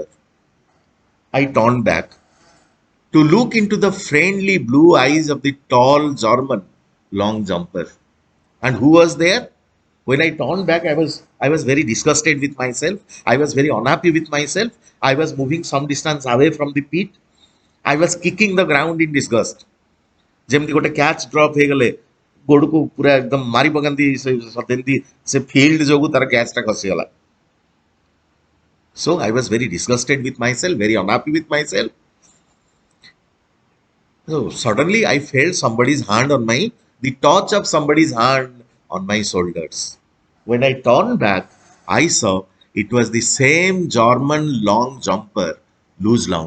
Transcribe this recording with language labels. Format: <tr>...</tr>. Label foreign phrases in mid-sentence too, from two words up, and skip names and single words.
<en>I turned back to look into the friendly blue eyes of the tall German long jumper. And who was there? When I turned back, I was very disgusted with myself. I was very unhappy with myself. I was moving some distance away from the pit. I was kicking the ground in disgust.</en> <or>ଯେମିତି ଗୋଟେ</or> <en>catch drop</en> <or>ହେଇଗଲେ ଗୋଡକୁ ପୁରା ଏକଦମ ମାରି ପକାନ୍ତି ସେମିତି ସେ ଫିଲ୍ଡ ଯୋଗୁ ତାର କ୍ୟାଚ୍ ଟା ଖସିଗଲା.</or> <en>So I was very disgusted with myself, very unhappy with myself. So suddenly I felt somebody's hand on the touch of somebody's hand on my shoulders. When I turned back, I saw it was the same German long jumper, Luz Long.</en>